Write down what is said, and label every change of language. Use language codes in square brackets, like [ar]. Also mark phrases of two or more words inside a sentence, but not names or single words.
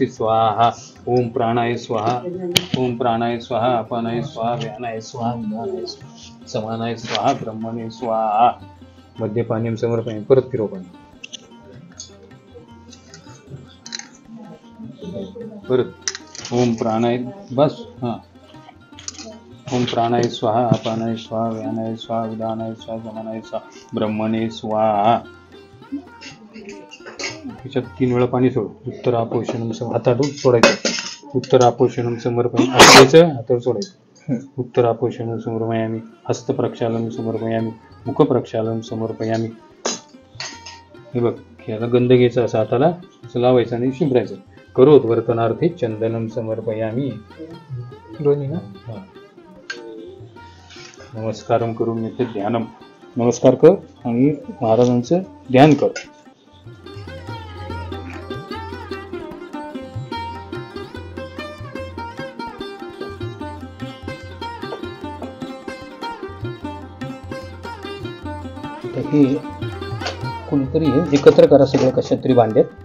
[sa] स्वाहा ओम प्राणाय स्वाहा ओम प्राणाय स्वाहा अपानाय स्वाहा व्यानाय स्वाहा उदानाय स्वाहा समानाय स्वाहा ब्रह्मणे स्वाहा मद्यपानीयं समर्पयामि [mr] परत फिरव पाणी [sa] परत ओम प्राणाय बस ओम प्राणाय स्वाहा अपानाय स्वाहा व्यानाय स्वाहा उदानाय स्वाहा समानाय स्वाहा ब्रह्मणे स्वाहा [mr] त्याच्यात 3 वेळा पाणी सोड [sa] उत्तरापोषणम [mr] हातातून सोडायचं [sa] उत्तरापोषणम समर्पयामि [mr] हाताचं हातावर सोडायचं [sa] उत्तरापोषणम समर्पयामि हस्त प्रक्षालनं समर्पयामि मुख प्रक्षालनं समर्पयामि [mr] हे बघ, याला गंध घ्यायचा असा हाताला, असं लावायचं आणि शिंपडायचं. [sa] करोत वर्तनार्थी चंदनम समर्पयामी. [mr] दोन्ही ना. नमस्कारम करून येथे ध्यानम. नमस्कार कर आणि महाराजांचं ध्यान कर. हे कोणतरी हे एकत्र करा सगळं कशात तरी भांड्यात.